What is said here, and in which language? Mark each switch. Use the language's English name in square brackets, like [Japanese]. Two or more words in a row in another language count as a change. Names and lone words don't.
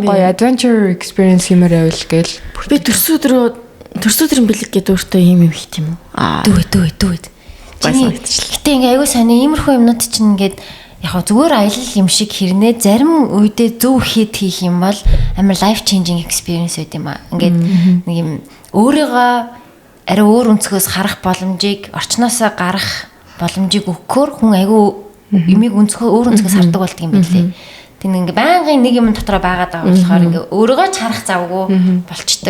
[Mongolian] гоё [English] adventure experience [Mongolian] юмэр байвал гээл. Би төрсөдрийн бэлэг гэдэг өөртөө юм хийх юм уу? Дүү. Гэтэ ингээ аягүй сайн иймэрхүү юмнууд чинь ингээд яг зүгээр аялал юм шиг хэрнээ зарим үедээ зөв хийх юм бол амар [English] life changing experience [Mongolian] байт юм аа. Ингээд нэг юм өөрийгөө арай өөр өнцгөөс харах боломжийг орчноосоо гарах боломжийг өгөхөөр хүн айгүй юмыг өөр өнцгөөс хардаг болдго юм билээ. Тэг ингээ байнгын нэг юм дотроо байгаад байгаа болохоор ингээ өөрийгөө ч харах завгүй болчдөг.